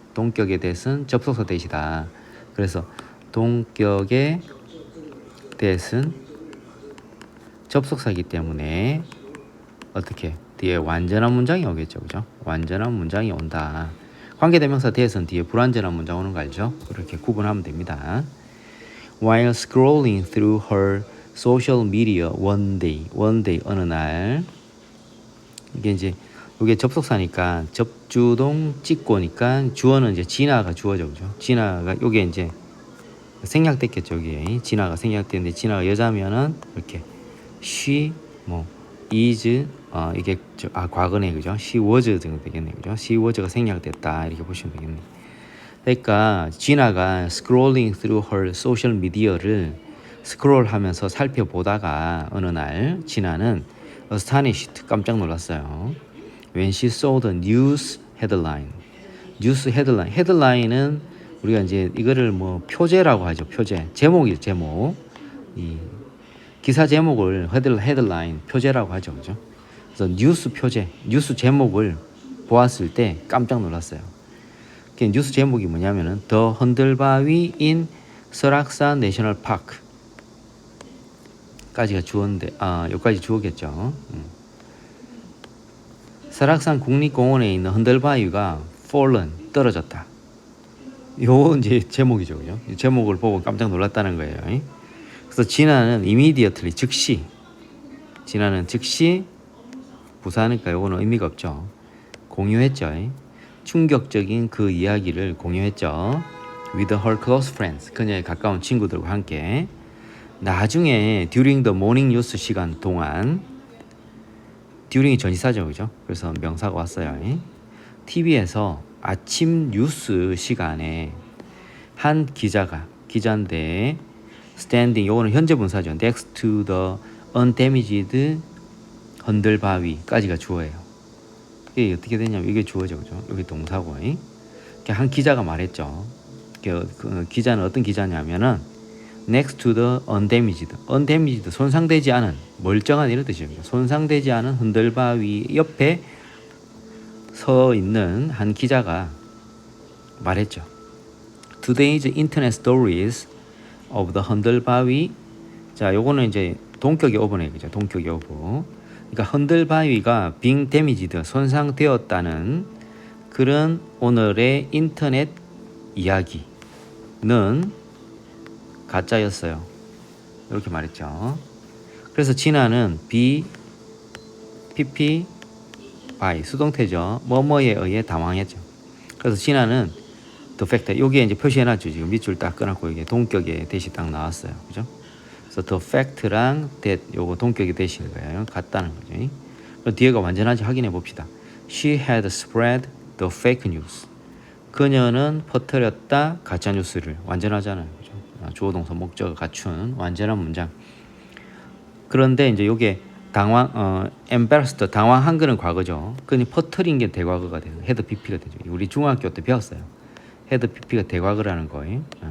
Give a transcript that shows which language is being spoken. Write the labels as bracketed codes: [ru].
[ko] 동격의 대시는 접속사 대시다. 그래서 동격의 대시는 접속사이기 때문에 어떻게 뒤에 완전한 문장이 오겠죠, 그죠? 완전한 문장이 온다. 관계대명사 대시는 뒤에 불완전한 문장 오는 거 알죠? 그렇게 구분하면 됩니다. [en] While scrolling through her social media one day [ko] 어느 날. 이게 이제 이게 접속사니까 접주동 찍고니까 주어는 이제 진아가 주어죠, 그죠? 진아가 요게 이제 생략됐겠죠, 여기. 진아가 생략됐는데 진아가 여자면은 이렇게 she is 이게 과거네, 그죠? she was 정도 되겠네, 그죠? she was가 생략됐다 이렇게 보시면 되겠네. 그러니까 진아가 [en] scrolling through her social media [ko] 를 스크롤하면서 살펴보다가 어느 날 진아는 astonished 깜짝 놀랐어요. [en] When she saw the news headline. [ko] 뉴스 헤드라인. 헤드라인은 우리가 이제 이거를 표제라고 하죠. 표제. 제목이죠, 제목. 이 기사 제목을 헤드라인, 표제라고 하죠. 그죠? 그래서 뉴스 표제, 뉴스 제목을 보았을 때 깜짝 놀랐어요. 그 뉴스 제목이 뭐냐면은 더 헌들바위 in 설악산 내셔널 파크. 까지가 주어인데 여기까지 주어겠죠. 설악산 국립공원에 있는 헌들바위가 fallen 떨어졌다. 요 이제 제목이죠, 그죠? 이 제목을 보고 깜짝 놀랐다는 거예요. 그래서 진아는 immediately 즉시. 진아는 즉시 부사니까 요거는 의미가 없죠. 공유했죠. 충격적인 그 이야기를 공유했죠. [en] With her close friends. [ko] 그녀의 가까운 친구들과 함께. 나중에 [en] during the morning news [ko] 시간 동안. during이 전치사죠, 그죠? 그래서 명사가 왔어요. TV에서 아침 뉴스 시간에 한 기자인데 standing, 요거는 현재 분사죠. [en] next to the undamaged [ko] 헌들바위까지가 주어예요. 이게 어떻게 되냐면 이게 주어죠, 그죠? 여기 동사고. 한 기자가 말했죠. 그 기자는 어떤 기자냐면은 [en] next to the undamaged [ko] 손상되지 않은, 멀쩡한 이런 뜻입니다. 손상되지 않은 헌들바위 옆에 서 있는 한 기자가 말했죠. [en] Today's internet stories of the 헌들바위. [ko] 자, 요거는 이제 동격의 오버네, 그죠? 동격의 오버. 그러니까 헌들바위가 being damaged, 손상되었다는 그런 오늘의 인터넷 이야기는 가짜였어요. 이렇게 말했죠. 그래서 진아는 be, pp, by 수동태죠. 뭐뭐에 의해 당황했죠. 그래서 진아는 the fact, 여기에 이제 표시해놨죠. 지금 밑줄 딱 끊었고 이게 동격의 대시 딱 나왔어요. 그죠? 그래서 the fact랑 that 요거 동격의 대시인 거예요. 같다는 거죠. 그럼 뒤에가 완전한지 확인해 봅시다. [en] She had spread the fake news. [ko] 그녀는 퍼뜨렸다 가짜 뉴스를. 완전하잖아요. 그죠? 주어 동사 목적을 갖춘 완전한 문장. 그런데 이제 요게 embarrassed 당황한 거는 과거죠. 그니 퍼뜨린 게 대과거가 돼요. had pp가 되죠. 우리 중학교 때 배웠어요. had pp가 대과거라는 거예요.